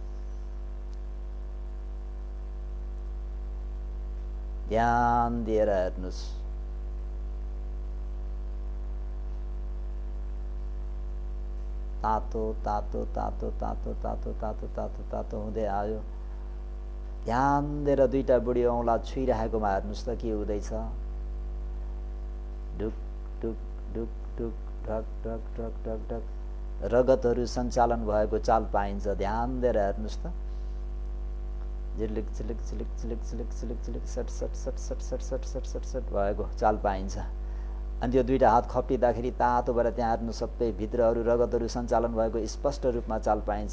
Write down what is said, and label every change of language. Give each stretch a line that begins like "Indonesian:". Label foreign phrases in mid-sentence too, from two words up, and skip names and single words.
Nepali: ध्यान दिएर हेर्नुहोस्। तातो तातो तातो तातो तातो तातो तातो तातो हुँदै आयो। ध्यान दिएर दुईटा बुढी औँला छुइरहेकोमा हेर्नुहोस् त के हुँदैछ। ढुक ढुक ढुक ढुक ढक ढक ढक ढक ढक रगतहरू सञ्चालन भएको चाल पाइन्छ। ध्यान दिएर हेर्नुहोस् त। झिलिक झिलिक झिलिक झिलिक झिलिक झिलिक झिलिक सट सट सट सट सट सट सट सट सट भएको चाल पाइन्छ। अनि त्यो दुईटा हात खप्टिँदाखेरि तातो भएर त्यहाँ हेर्नु सबै भित्रहरू रगतहरू सञ्चालन भएको स्पष्ट रूपमा चाल पाइन्छ।